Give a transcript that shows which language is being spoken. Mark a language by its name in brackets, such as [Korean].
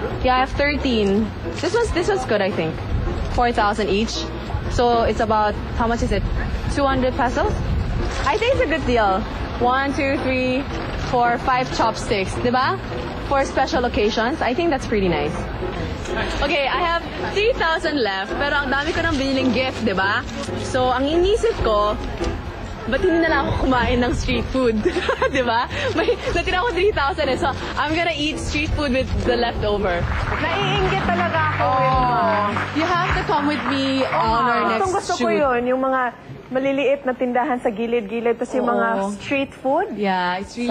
[English] Yeah, I have 13. This one's good, I think. 4,000 each. So it's about, how much is it? 200 pesos? I think it's a good deal. 1, 2, 3, 4, 5 chopsticks, diba? For special occasions. I think that's pretty nice. Okay, I have 3,000 left, [Filipino] pero ang dami ko nang biniling gift, diba? So ang inisip ko, ba't hindi na lang ako kumain ng street food? Diba? May natira ko 3,000 eh. [English] So, I'm gonna eat street food with the leftover. [Filipino] Naiinggit talaga ako. [English] You have to come with me on our next [Filipino] Gusto [English] shoot. [Filipino] ko yun, yung mga maliliit na tindahan sa gilid-gilid, tapos yung mga street food. [English] Yeah, it's really,